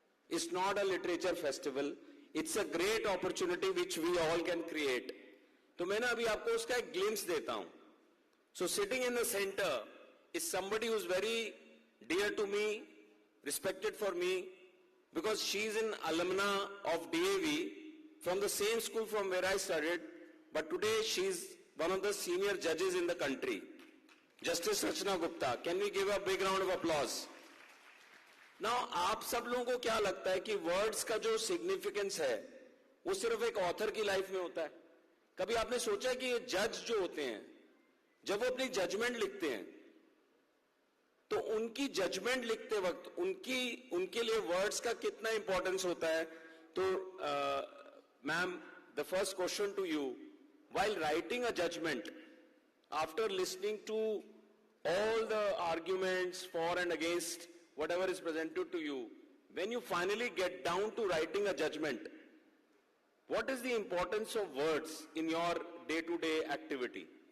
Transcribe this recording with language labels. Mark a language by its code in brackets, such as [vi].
[en] It's not a literature festival. It's a great opportunity which we all can create. [hi] तो मैं ना अभी आपको उसका एक glimpse देता हूँ. [en] So sitting in the center is somebody who's very dear to me, respected for me, because she's an alumna of DAV from the same school from where I studied, but today she's one of the senior judges in the country. Justice Rachna Gupta. Can we give a big round of applause? [hi] Now, आप सब लोगों को क्या लगता है कि words का जो सिग्निफिकेंस है वो सिर्फ एक ऑथर की लाइफ में होता है? कभी आपने सोचा है कि ये जज जो होते हैं जब वो अपनी जजमेंट लिखते हैं तो उनकी जजमेंट लिखते वक्त उनके लिए वर्ड्स का कितना इंपॉर्टेंस होता है? [en] तो ma'am, the first question to you, while writing a judgment, after listening to all the arguments for and against whatever is presented to you, when you finally get down to writing a judgment, what is the importance of words in your day-to-day activity?